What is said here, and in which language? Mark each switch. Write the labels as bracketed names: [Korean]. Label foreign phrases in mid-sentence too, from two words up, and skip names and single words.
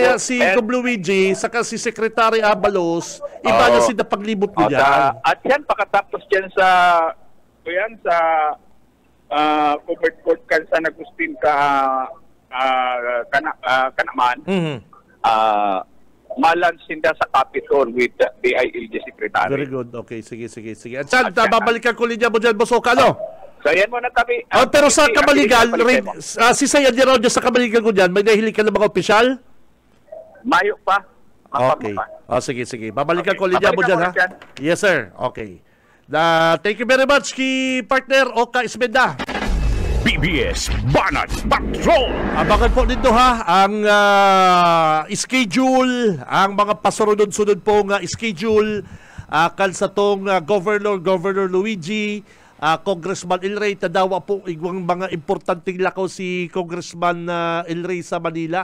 [Filipino] Kaya si Gov Luigi saka si Secretary Abalos iba na sila paglibot mo dyan. [Bikol] At yan pakatapos dyan sa covered court kan sa Agustin Kanaman. Malan sinda sa Capitol [English] with the DILG Secretary. Very good. [Filipino] Okay, sige. At saan, babalikan ko linya mo dyan, Bosoka, So yan muna kami. [Bikol] Pero sa Kamaligan, si Sayad Yerodio sa Kamaligan ko dyan, may nahilig ka ng mga opisyal? Mayo pa. [Filipino] Okay. Sige. Babalikan ko linya mo dyan, ha? [English] Yes, sir. Okay. Thank you very much kay partner Oka Ismenda. PBS Banat Patrol. [Filipino] Abangan po dito [Bikol] ang schedule, ang mga pasunod-sunod po schedule kan sa tong Governor Luigi, Congressman El Rey, tadawa po igwang mga importanteng lakaw si Congressman El Rey sa Manila.